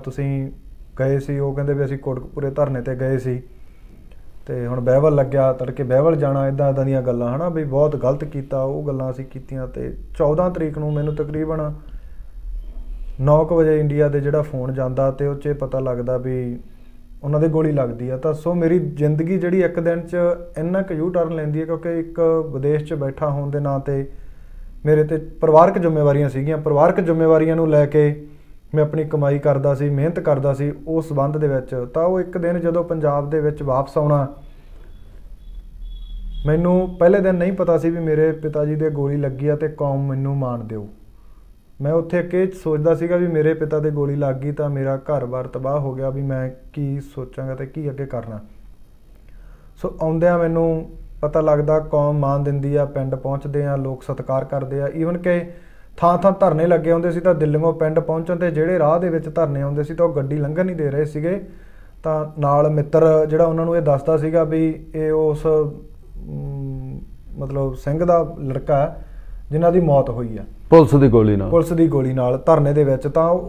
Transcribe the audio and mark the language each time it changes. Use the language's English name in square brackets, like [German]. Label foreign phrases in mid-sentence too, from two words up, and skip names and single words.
[Punjabi] ਤੁਸੀਂ ਗਏ ਸੀ, ਉਹ ਕਹਿੰਦੇ ਵੀ ਅਸੀਂ ਕੋਟਕਪੂਰੇ ਧਰਨੇ ਤੇ ਗਏ ਸੀ ਤਾਂ ਹੁਣ ਬਹਿਬਲ ਲੱਗਿਆ, ਤੜਕੇ ਬਹਿਬਲ ਜਾਣਾ, ਇੱਦਾਂ ਇੱਦਾਂ ਦੀਆਂ ਗੱਲਾਂ ਹੈ ਨਾ ਵੀ ਬਹੁਤ ਗਲਤ ਕੀਤਾ। ਉਹ ਗੱਲਾਂ ਅਸੀਂ ਕੀਤੀਆਂ ਤੇ 14 ਤਰੀਕ ਨੂੰ ਮੈਨੂੰ ਤਕਰੀਬਨ 9 ਵਜੇ ਇੰਡੀਆ ਦੇ ਜਿਹੜਾ ਫੋਨ ਜਾਂਦਾ ਤੇ ਉਹ 'ਚ ਪਤਾ ਲੱਗਦਾ ਵੀ ਉਹਨਾਂ ਦੇ ਗੋਲੀ ਲੱਗਦੀ ਆ। ਤਾਂ ਸੋ ਮੇਰੀ ਜ਼ਿੰਦਗੀ ਜਿਹੜੀ ਇੱਕ ਦਿਨ 'ਚ ਇੰਨਾ ਕ ਯੂ ਟਰਨ ਲੈਂਦੀ ਹੈ, ਕਿਉਂਕਿ ਇੱਕ ਵਿਦੇਸ਼ 'ਚ ਬੈਠਾ ਹੋਣ ਦੇ ਨਾਂ ਤੇ ਮੇਰੇ ਤੇ ਪਰਿਵਾਰਕ ਜ਼ਿੰਮੇਵਾਰੀਆਂ ਸੀਗੀਆਂ। ਪਰਿਵਾਰਕ ਜ਼ਿੰਮੇਵਾਰੀਆਂ ਨੂੰ ਲੈ ਕੇ ਮੈਂ ਆਪਣੀ ਕਮਾਈ ਕਰਦਾ ਸੀ, ਮਿਹਨਤ ਕਰਦਾ ਸੀ ਉਸ ਸੰਬੰਧ ਦੇ ਵਿੱਚ। ਤਾਂ ਉਹ ਇੱਕ ਦਿਨ ਜਦੋਂ ਪੰਜਾਬ ਦੇ ਵਿੱਚ ਵਾਪਸ ਆਉਣਾ, ਮੈਨੂੰ ਪਹਿਲੇ ਦਿਨ ਨਹੀਂ ਪਤਾ ਸੀ ਵੀ ਮੇਰੇ ਪਿਤਾ ਜੀ ਦੇ ਗੋਲੀ ਲੱਗੀ ਆ ਤੇ ਕੌਮ ਮੈਨੂੰ ਮਾਣ ਦਿਓ। ਮੈਂ ਉੱਥੇ ਇੱਕ ਸੋਚਦਾ ਸੀਗਾ ਵੀ ਮੇਰੇ ਪਿਤਾ ਦੇ ਗੋਲੀ ਲੱਗ ਗਈ ਤਾਂ ਮੇਰਾ ਘਰ-ਬਾਰ ਤਬਾਹ ਹੋ ਗਿਆ, ਵੀ ਮੈਂ ਕੀ ਸੋਚਾਂਗਾ ਤੇ ਕੀ ਅੱਗੇ ਕਰਨਾ। ਸੋ ਆਉਂਦਿਆਂ ਮੈਨੂੰ ਪਤਾ ਲੱਗਦਾ ਕੌਮ ਮਾਣ ਦਿੰਦੀ ਆ, ਪਿੰਡ ਪਹੁੰਚਦੇ ਆ, ਲੋਕ ਸਤਿਕਾਰ ਕਰਦੇ ਆ। ਈਵਨ ਕਿ ਥਾਂ ਥਾਂ ਧਰਨੇ ਲੱਗੇ ਹੁੰਦੇ ਸੀ ਤਾਂ ਦਿੱਲੀੋਂ ਪਿੰਡ ਪਹੁੰਚਣ ਤੇ ਜਿਹੜੇ ਰਾਹ ਦੇ ਵਿੱਚ ਧਰਨੇ ਆਉਂਦੇ ਸੀ ਤਾਂ ਉਹ ਗੱਡੀ ਲੰਘਣ ਨਹੀਂ ਦੇ ਰਹੇ ਸੀਗੇ। ਤਾਂ ਨਾਲ ਮਿੱਤਰ ਜਿਹੜਾ ਉਹਨਾਂ ਨੂੰ ਇਹ ਦੱਸਦਾ ਸੀਗਾ ਵੀ ਇਹ ਉਸ ਮਤਲਬ ਸਿੰਘ ਦਾ ਲੜਕਾ ਜਿਨ੍ਹਾਂ ਦੀ ਮੌਤ ਹੋਈ ਆ ਪੁਲਿਸ ਦੀ ਗੋਲੀ ਨਾਲ ਧਰਨੇ ਦੇ ਵਿੱਚ।